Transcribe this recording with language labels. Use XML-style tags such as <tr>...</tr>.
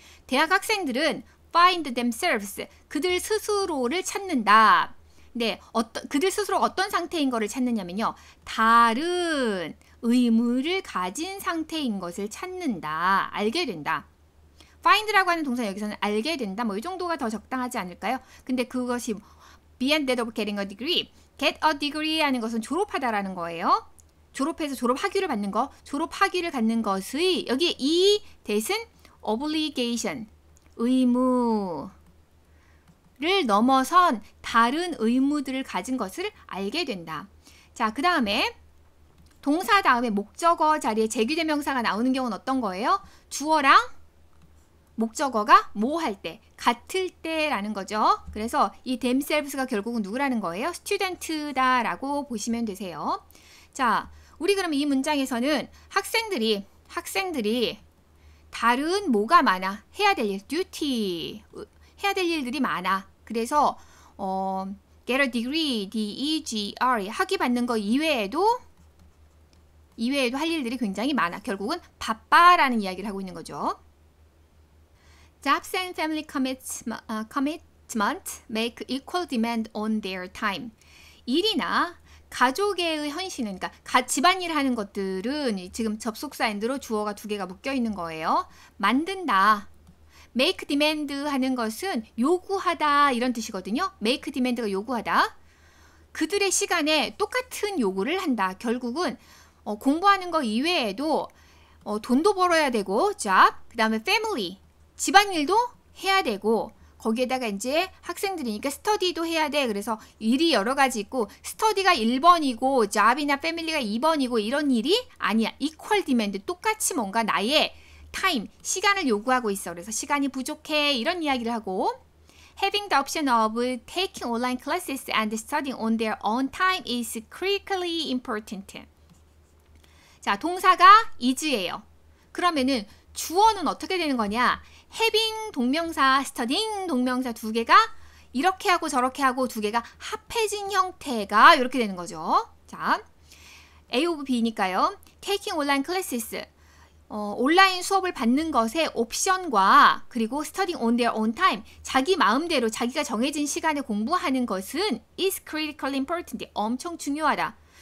<ko>대학 학생들은</ko> <en>find themselves,</en> <ko>그들 스스로를 찾는다. 네, 그들 스스로 어떤 상태인 것을 찾느냐면요. 다른 의무를 가진 상태인 것을 찾는다. 알게 된다. find라고 하는 동사 여기서는 알게 된다. 뭐 이 정도가 더 적당하지 않을까요? 근데 그것이</ko> <en>beyond that of getting a degree. get a degree</en> <ko>하는 것은 졸업하다라는 거예요. 졸업해서 졸업학위를 받는 거, 졸업학위를 갖는 것의 여기 이 that은 obligation, 의무를 넘어선 다른 의무들을 가진 것을 알게 된다. 자, 그 다음에 동사 다음에 목적어 자리에 제귀대명사가 나오는 경우는 어떤 거예요? 주어랑 목적어가 뭐 할 때, 같을 때라는 거죠. 그래서 이 themselves가 결국은 누구라는 거예요? student다라고 보시면 되세요. 자, 우리 그러면 이 문장에서는 학생들이 다른 뭐가 많아? 해야 될 일, duty, 해야 될 일들이 많아. 그래서</ko> <en>get a degree,</en> <ko>D-E-G-R, 학위 받는 거 이외에도 할 일들이 굉장히 많아. 결국은 바빠라는 이야기를 하고 있는 거죠.</ko> <en>Jobs and family commitment make equal demand on their time.</en> <ko>일이나 가족의 헌신은, 그러니까 집안일 하는 것들은 지금 접속사 and로 주어가 두 개가 묶여 있는 거예요. 만든다.</ko> <en>make demand</en> <ko>하는 것은 요구하다 이런 뜻이거든요.</ko> <en>make demand</en> <ko>가 요구하다. 그들의 시간에 똑같은 요구를 한다. 결국은 공부하는 거 이외에도 돈도 벌어야 되고, job, 그 다음에 family, 집안일도 해야 되고, 거기에다가 이제 학생들이니까 스터디도 해야 돼. 그래서 일이 여러 가지 있고, 스터디가 1번이고 job이나 family가 2번이고 이런 일이 아니야.</ko> <en>equal demand,</en> <ko>똑같이 뭔가 나의 타임, 시간을 요구하고 있어. 그래서 시간이 부족해 이런 이야기를 하고,</ko> <en>having the option of taking online classes and studying on their own time is critically important.</en> <ko>자, 동사가 is예요. 그러면은 주어는 어떻게 되는 거냐? having 동명사, studying 동명사 두 개가 이렇게 하고 저렇게 하고 두 개가 합해진 형태가 이렇게 되는 거죠. 자, A of B니까요.</ko> <en>taking online classes,</en> <ko>온라인 수업을 받는 것의 옵션과 그리고</ko> <en>studying on their own time,</en> <ko>자기 마음대로 자기가 정해진 시간에 공부하는 것은</ko> <en>is critically important,</en> <ko>엄청 중요하다.</ko>